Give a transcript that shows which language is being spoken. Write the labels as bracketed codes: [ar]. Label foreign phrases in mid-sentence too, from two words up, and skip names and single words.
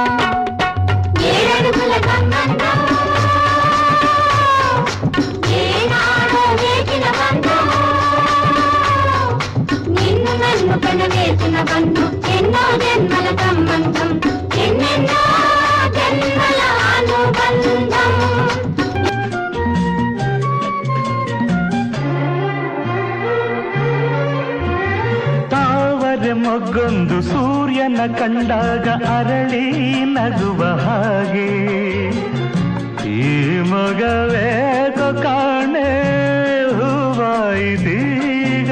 [te] ఏడడుగుల సంబంధం ఏనాడో వేసిన బంధం, నిన్ను నన్ను కన వేసిన బంధం ఎన్నో జన్మల సంబంధం, ఎన్నెన్నో జన్మల అనుబంధం. [kn] ತಾವರೆ ಮೊಗ್ಗೊಂದು ಸೂರ್ಯನ ಕಂಡಾಗ ಅರಳಿ ನಗುವ ಹಾಗೆ, ಈ ಮೊಗವೇಕೋ ಕಾಣೆ ಹೂವಾಯಿತೀಗ.